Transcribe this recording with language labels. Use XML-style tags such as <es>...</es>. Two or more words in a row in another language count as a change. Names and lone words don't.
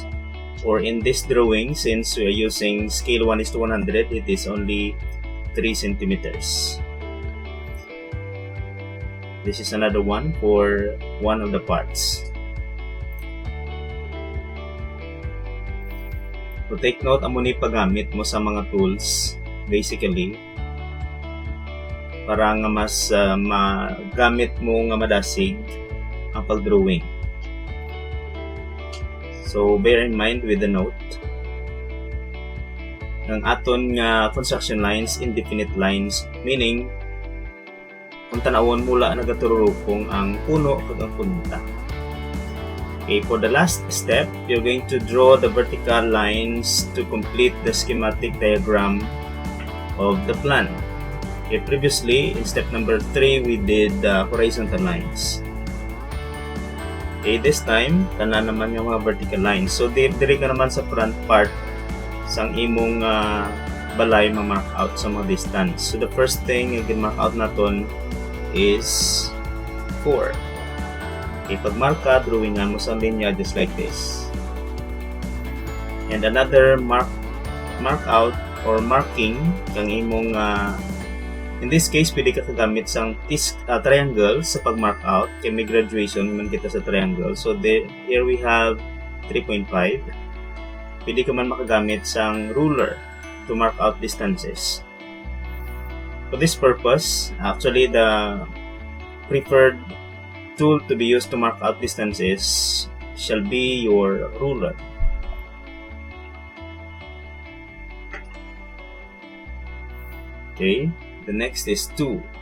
<en>Or in this drawing, since we are using scale 1:100, it is only 3 centimeters. This is another one for one of the parts. So take note,</en> <hil>amo ni paggamit mo sa mga tools, basically, para nga mas magamit mo nga madasig ang pag-drawing.</hil> <en>So bear in mind with the note,</en> <hil>ng aton nga</hil> <en>construction lines, indefinite lines,</en> <hil>meaning kung tanawon mula nagatururupong ang puno kag ang punta.</hil> <en>Okay, for the last step, you're going to draw the vertical lines to complete the schematic diagram of the plan. Okay, previously, in step number 3, we did the horizontal lines. Okay, this time,</en> <hil>tanan naman yung mga</hil> <en>vertical lines.</en> <hil>So, diri ka naman sa front part sang imong balay ma-mark out sa mga distance.</hil> <en>So the first thing</en> <hil>yung gin-mark out naton</hil> <en>is 4.</en> <hil>Okay, pag mark ka, drawingan mo sa linya</hil> <en>just like this. And another mark out or marking</en> <hil>kang imong</hil> <en>in this case</en> <hil>pwede ka kagamit sang triangle sa pag-mark out kay may graduation man kita sa triangle.</hil> <en>So here we have 3.5.</en> <hil>Pwede ka man makagamit sang ruler</hil> <en>to mark out distances. For this purpose, actually the preferred tool to be used to mark out distances shall be your ruler. Okay, the next is 2.</en>